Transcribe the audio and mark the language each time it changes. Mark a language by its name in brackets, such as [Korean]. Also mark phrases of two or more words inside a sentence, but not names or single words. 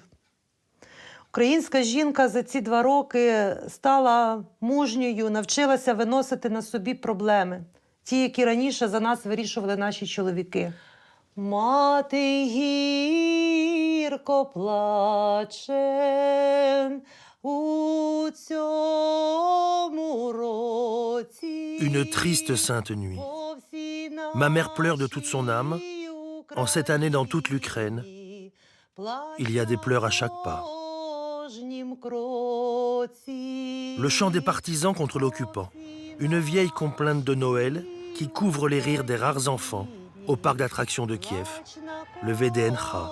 [Ukrainian] Українська жінка за ці 2 роки стала мужньою, навчилася виносити на собі проблеми. Ті, які раніше за нас вирішували наші чоловіки. Мати гірко плаче у цьому році. [French] Une triste sainte nuit. Ma mère pleure de toute son âme. En cette année, dans toute l'Ukraine, il y a des pleurs à chaque pas. Le chant des partisans contre l'occupant. Une vieille complainte de Noël qui couvre les rires des rares enfants au parc d'attractions de Kiev, le VDNH.